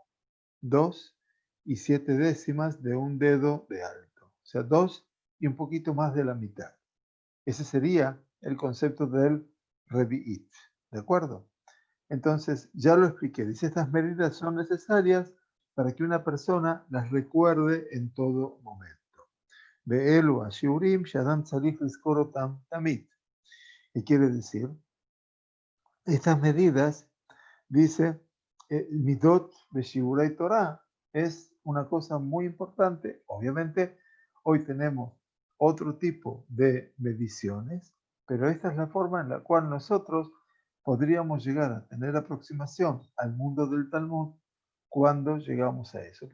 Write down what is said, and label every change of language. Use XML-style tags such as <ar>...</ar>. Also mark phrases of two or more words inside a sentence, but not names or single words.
<es>2 y 7 décimas de un dedo de alto. O sea, 2 y un poquito más de la mitad. Ese sería el concepto del revi'it. ¿De acuerdo? Entonces, ya lo expliqué. Dice, estas medidas son necesarias para que una persona las recuerde en todo momento.</es> <he>ואלו השיעורים שאדם צריך לזכור אותם תמיד.</he> <es>¿Qué quiere decir? Estas medidas, dice,</es> <he>מדות בשיעורי תורה,</he> <es>es una cosa muy importante. Obviamente, hoy tenemos otro tipo de mediciones, pero esta es la forma en la cual nosotros podríamos llegar a tener aproximación al mundo del Talmud cuando llegamos a eso.</es>